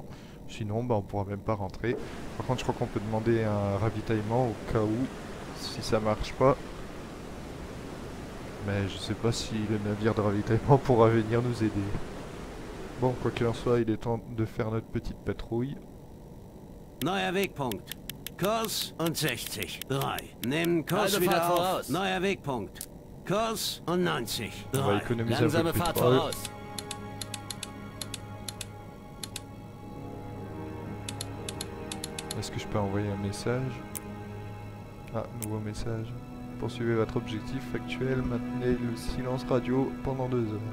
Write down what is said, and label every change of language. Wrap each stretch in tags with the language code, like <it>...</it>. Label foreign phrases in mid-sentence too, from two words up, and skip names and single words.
<fr>Sinon, bah, on pourra même pas rentrer. Par contre, je crois qu'on peut demander un ravitaillement au cas où, si ça marche pas. Mais je sais pas si le navire de ravitaillement pourra venir nous aider. Bon, quoi qu'il en soit, il est temps de faire notre petite patrouille.</fr> <de>Neuer Wegpunkt. Kurs und 60. 3. Nehmen Kurs Halbe wieder Fahrt auf. voraus. Neuer Wegpunkt. Kurs und 90.</de> <fr>On va</fr> <de>3.</de> <fr>économiser un peu</fr> <de>Langsame</de> <fr>de</fr> <de>Fahrt</de> <fr>pétrole.</fr> <de>voraus.</de> <fr>Est-ce que je peux envoyer un message? Ah, nouveau message. Poursuivez votre objectif actuel, maintenez le silence radio pendant 2 heures.</fr>